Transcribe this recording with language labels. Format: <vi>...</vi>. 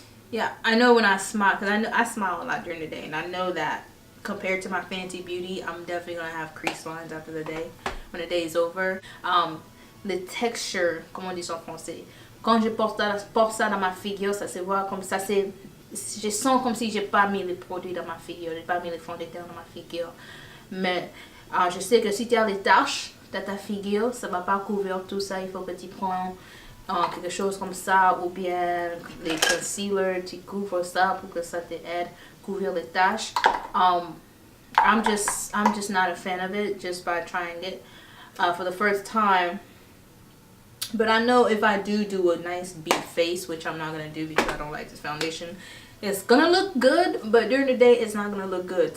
<en>Yeah, I know when I smile, because I smile a lot during the day, and I know that compared to my Fenty Beauty, I'm definitely gonna have crease lines after the day, when the day is over. The texture,</en> <fr>comment on dit ça en français? Quand je porte ça dans ma figure, ça se voit comme ça, je sens comme si j'ai pas mis les produits dans ma figure, j'ai pas mis les fonds de teint dans ma figure. Mais je sais que si tu as les taches dans ta figure, ça va pas couvrir tout ça. Il faut que tu prends quelque chose comme ça, ou bien les concealers, tu couvres ça pour que ça t'aide à couvrir les taches.</fr> <en>I'm just not a fan of it just by trying it for the first time. But I know if I do a nice beat face, which I'm not going to do because I don't like this foundation, it's going to look good, but during the day it's not going to look good.</en>